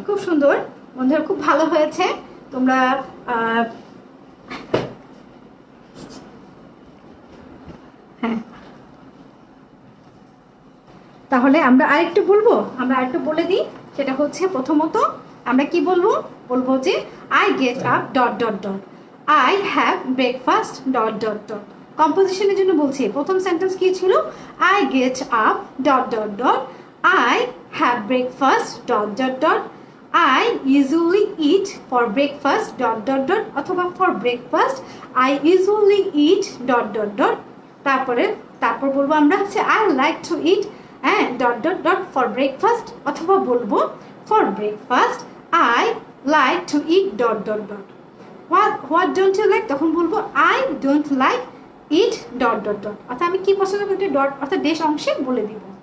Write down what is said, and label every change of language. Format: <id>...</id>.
<bn>খুব সুন্দর বন্ধুরা, খুব ভালো হয়েছে। তোমরা হ্যাঁ, তাহলে আমরা আরেকটু বলে দিই। সেটা হচ্ছে প্রথমত আমরা কি বলবো যে</bn> <en>I get up dot dot dot, I have breakfast dot dot dot.</en> <bn>কম্পোজিশনের জন্য বলছি, প্রথম সেন্টেন্স কি ছিল?</bn> <en>I get up dot dot dot, I have breakfast dot dot dot, I usually eat for breakfast dot dot dot,</en> <bn>অথবা</bn> <en>for breakfast I usually eat dot dot dot।</en> <bn>তারপর বলবো আমরা হচ্ছে</bn> <en>I like to eat dot dot dot for breakfast,</en> <bn>অথবা বলবো</bn> <en>for breakfast I like to eat dot dot dot। what don't you like,</en> <bn>তখন বলবো</bn> <en>I don't like eat dot dot dot,</en> <bn>অর্থাৎ আমি কি পছন্দ করি ডট অর্থাৎ দেশ অংশে বলে দিব।</bn>